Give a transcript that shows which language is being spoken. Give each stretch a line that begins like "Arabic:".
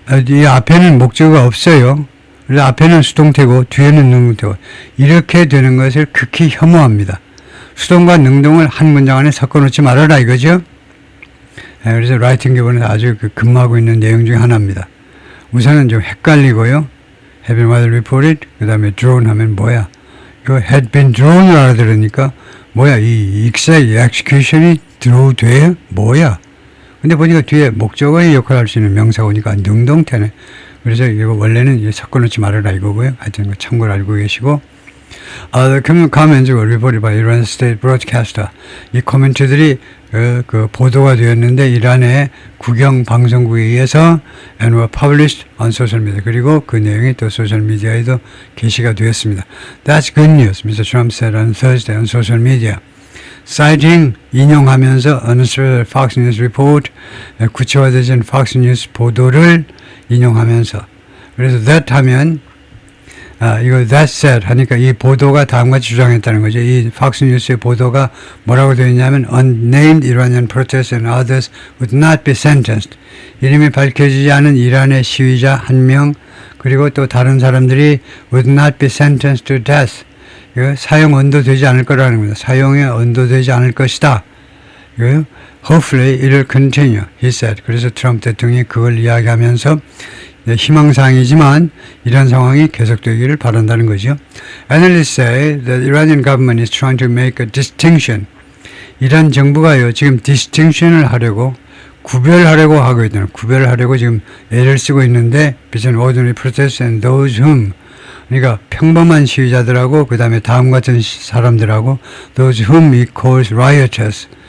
Korean: 이 앞에는 목적어가 없어요. 그래서 앞에는 수동태고 뒤에는 능동태고 이렇게 되는 것을 극히 혐오합니다. 수동과 능동을 한 문장 안에 섞어놓지 말아라 이거죠. 그래서 라이팅 교본에서 아주 근무하고 있는 내용 중에 하나입니다. 우선은 좀 헷갈리고요.
English: had been widely reported
Korean: 그 다음에 drawn 하면 뭐야? 이거 had been drawn을 알아들으니까 뭐야 이 익사의 execution이 draw 돼요? 뭐야? 근데 보니까 뒤에 목적어의 역할을 할 수 있는 명사가 오니까 능동태네. 그래서 이거 원래는 섞어놓지 말아라 이거고요. 하여튼 참고를 알고 계시고
English: The comments were reported by Iran State Broadcaster.
Korean: 이 코멘트들이 그 보도가 되었는데 이란의 국영 방송국에 의해서
English: and were published on social media.
Korean: 그리고 그 내용이 또 소셜 미디어에도 게시가 되었습니다.
English: That's good news, Mr. Trump said on Thursday on social media.
Korean: Citing 인용하면서
English: unnecessary Fox News report
Korean: 구체화되진 Fox News 보도를 인용하면서 그래서 that 하면 이거 that said 하니까 이 보도가 다음같이 주장했다는 거죠. 이 Fox News의 보도가 뭐라고 되어 있냐면
English: unnamed Iranian protesters and others would not be sentenced.
Korean: 이름이 밝혀지지 않은 이란의 시위자 한 명 그리고 또 다른 사람들이
English: would not be sentenced to death.
Korean: 이거 사형 언도되지 않을 거라는 겁니다. 사형에 언도되지 않을 것이다.
English: 이거 hopefully it will continue, he said.
Korean: 그래서 트럼프 대통령이 그걸 이야기하면서 희망사항이지만 이런 상황이 계속되기를 바란다는 거죠.
English: Analysts say that Iranian government is trying to make a distinction.
Korean: 이란 정부가요 지금 distinction을 하려고 구별하려고 하고 있다는 구별을 하려고 지금 애를 쓰고 있는데
English: between ordinary protesters and those whom
Korean: 그러니까 평범한 시위자들하고 그 다음에 다음 같은 사람들하고
English: those whom he calls rioters.